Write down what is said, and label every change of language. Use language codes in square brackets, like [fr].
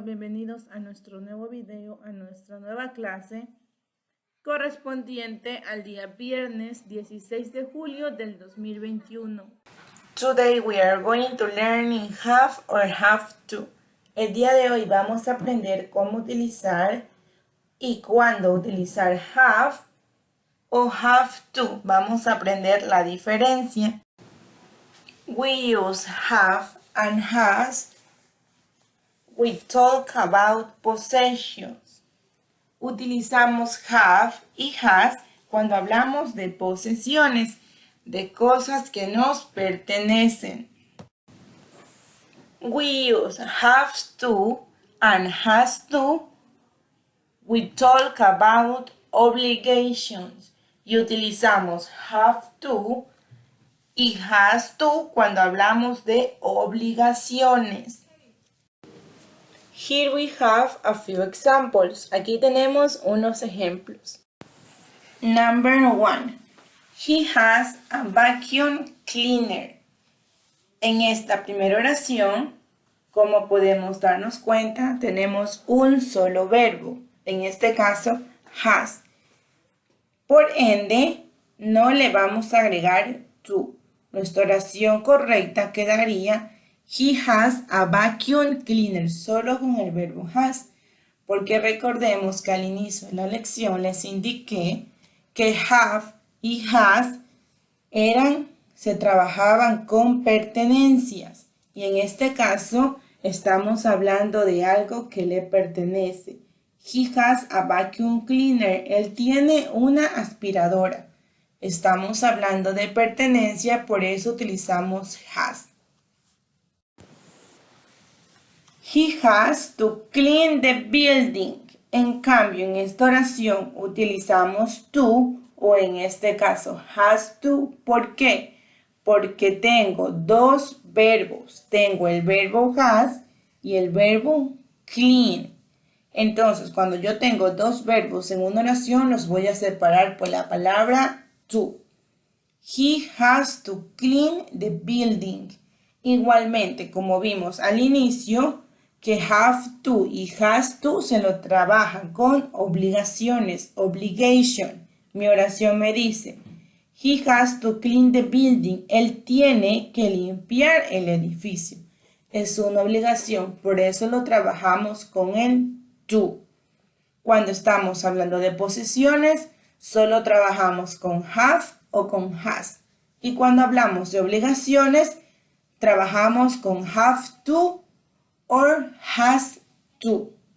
[es] Bienvenidos a nuestro nuevo video, a nuestra nueva clase correspondiente al día viernes 16 de julio del 2021. [en] Today we are going to learn in have or have to. [es] El día de hoy vamos a aprender cómo utilizar y cuándo utilizar have o have to. Vamos a aprender la diferencia. [en] We use have and has. We talk about possessions. [es] Utilizamos have y has cuando hablamos de posesiones, de cosas que nos pertenecen. [en] We use have to and has to. We talk about obligations. [es] Y utilizamos have to y has to cuando hablamos de obligaciones. [en] Here we have a few examples. [es] Aquí tenemos unos ejemplos. [en] Number 1. He has a vacuum cleaner. [es] En esta primera oración, como podemos darnos cuenta, tenemos un solo verbo. En este caso, has. Por ende, no le vamos a agregar to. Nuestra oración correcta quedaría [en] He has a vacuum cleaner, [es] solo con el verbo has, porque recordemos que al inicio de la lección les indiqué que have y has se trabajaban con pertenencias, y en este caso estamos hablando de algo que le pertenece. [en] He has a vacuum cleaner, [es] él tiene una aspiradora. Estamos hablando de pertenencia, por eso utilizamos has. [en] He has to clean the building. [es] En cambio, en esta oración utilizamos to o en este caso has to. ¿Por qué? Porque tengo dos verbos. Tengo el verbo has y el verbo clean. Entonces, cuando yo tengo dos verbos en una oración, los voy a separar por la palabra to. [en] He has to clean the building. [es] Igualmente, como vimos al inicio, que have to y has to se lo trabajan con obligaciones, obligation. Mi oración me dice, [en] he has to clean the building. [es] Él tiene que limpiar el edificio. Es una obligación, por eso lo trabajamos con el to. Cuando estamos hablando de posesiones, solo trabajamos con have o con has. Y cuando hablamos de obligaciones, trabajamos con have to or has to.